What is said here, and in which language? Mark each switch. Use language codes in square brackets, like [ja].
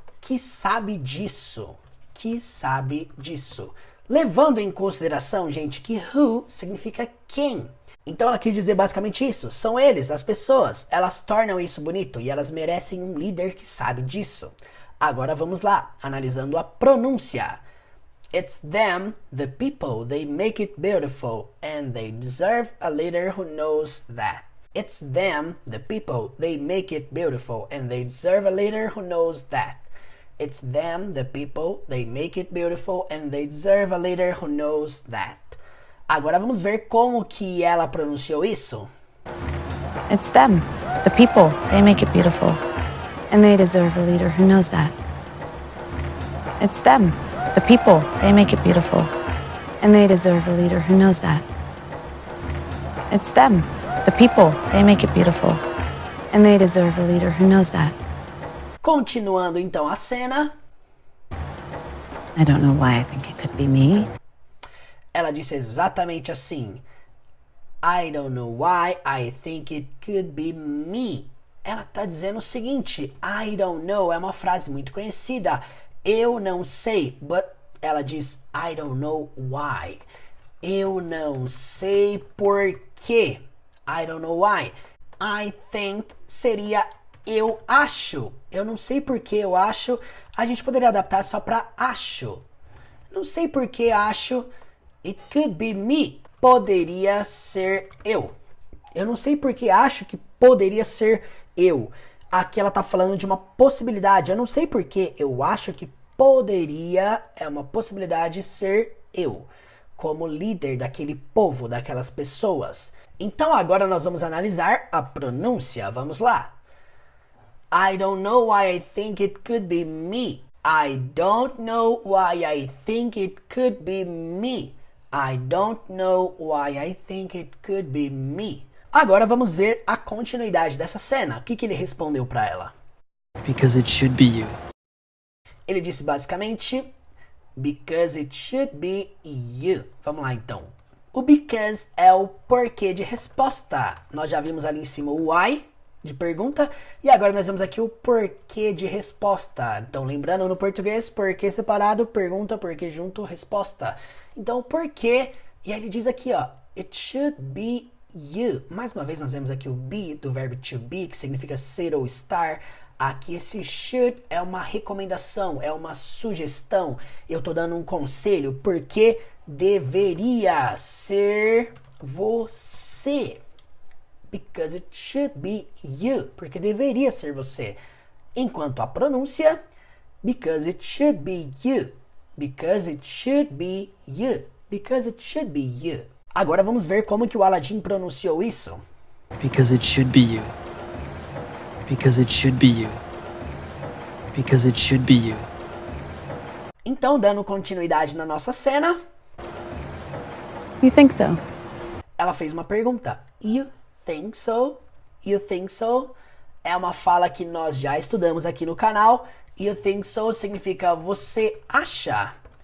[pt] Que sabe disso. Que sabe disso. Levando em consideração, gente, que who significa quem. Então ela quis dizer basicamente isso. São eles, as pessoas. Elas tornam isso bonito e elas merecem um líder que sabe disso. Agora vamos lá, analisando a pronúncia. [en] It's them, the people, they make it beautiful, and they deserve a leader who knows that. It's them, the people, they make it beautiful, and they deserve a leader who knows that. It's them, the people, they make it beautiful, and they deserve a leader who knows that. [pt] Agora vamos ver como que ela pronunciou isso. [en] It's them, the people, they make it beautiful, and they deserve a leader who knows that. It's them, the people, they make it beautiful, and they deserve a leader who knows that. It's them, the people, they make it beautiful, and they deserve a leader who knows that. [pt] Continuando então a cena. [en] I don't know why I think it could be me. [pt] Ela disse exatamente assim. [en] I don't know why I think it could be me. [pt] Ela está dizendo o seguinte. [en] I don't know [pt] é uma frase muito conhecida. Eu não sei, but ela diz [en] I don't know why. [pt] Eu não sei por quê. [en] I don't know why. I think [pt] seria eu acho. Eu não sei por que eu acho. A gente poderia adaptar só para acho. Não sei por que acho. [en] It could be me. [pt] Poderia ser eu. Eu não sei por que acho que poderia ser eu. Aqui ela tá falando de uma possibilidade. Eu não sei por que eu acho que poderia, é uma possibilidade, ser eu. Como líder daquele povo, daquelas pessoas. Então agora nós vamos analisar a pronúncia. Vamos lá. [en] I don't know why I think it could be me. I don't know why I think it could be me. I don't know why I think it could be me. [pt] Agora vamos ver a continuidade dessa cena. O que ele respondeu para ela? [en] Because it should be you. [pt] Ele disse basicamente, [en] because it should be you. [pt] Vamos lá então. O because é o porquê de resposta. Nós já vimos ali em cima o why de pergunta e agora nós vemos aqui o porquê de resposta. Então lembrando no português, porquê separado, pergunta, porquê junto, resposta. Então porquê, e aí ele diz aqui ó, [en] it should be you. [pt] Mais uma vez nós vemos aqui o be do verbo to be, que significa ser ou estar. Aqui esse should é uma recomendação, é uma sugestão. Eu tô dando um conselho, porque deveria ser você. [en] Because it should be you. [pt] Porque deveria ser você. Enquanto a pronúncia, [en] because it should be you. Because it should be you. Because it should be you. [pt] Agora vamos ver como que o Aladdin pronunciou isso. [en] Because it should be you. Because it should be you. Because it should be you. [pt] Então, dando continuidade na nossa cena, [en] You think so? [pt] ela fez uma pergunta. [en] You think so? You think so? [pt] É uma fala que nós já estudamos aqui no canal. [en] You think so [pt] significa você acha.